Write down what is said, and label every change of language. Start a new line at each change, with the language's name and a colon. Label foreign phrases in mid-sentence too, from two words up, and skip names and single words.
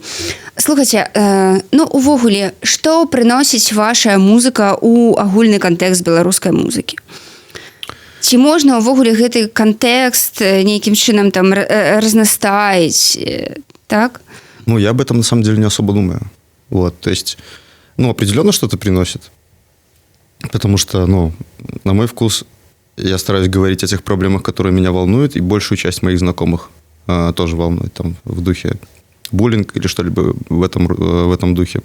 Belarusian: Слухайце, ну увогуле, што прыносіць ваша музыка ў агульны кантэкст беларускай музыкі? Ці можна ўвогуле гэты кантэкст нейкім чынам там разнастаіць, так?
Russian: Ну, я об этом на самом деле не особо думаю. Вот, то есть, ну, определенно что-то приносит. Потому что, ну, на мой вкус, я стараюсь говорить о тех проблемах, которые меня волнуют, и большую часть моих знакомых тоже волнует, там, в духе буллинг или что-либо в этом духе.